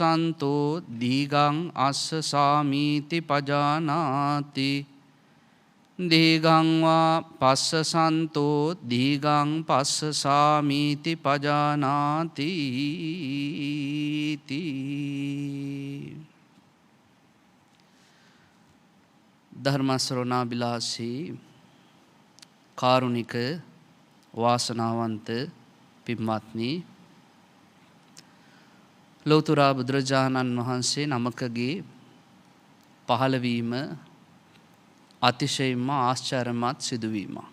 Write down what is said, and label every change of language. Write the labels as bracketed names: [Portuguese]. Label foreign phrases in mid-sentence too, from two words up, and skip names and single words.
[Pali] සන්තෝ දීගං අස්ස සාමීති පජානාති දීගංවා පස්ස සන්තෝ දීගං පස්ස සාමීති පජානාති [Sinhala] ධර්මස්රෝණාබිලාසී කාරුණික වාසනාවන්ත පින්වත්නි, ලෝතුරා බුදුරජාණන් වහන්සේ නමකගේ පහළවීම අතිශයින්ම ආශ්චර්යමත් සිදුවීම.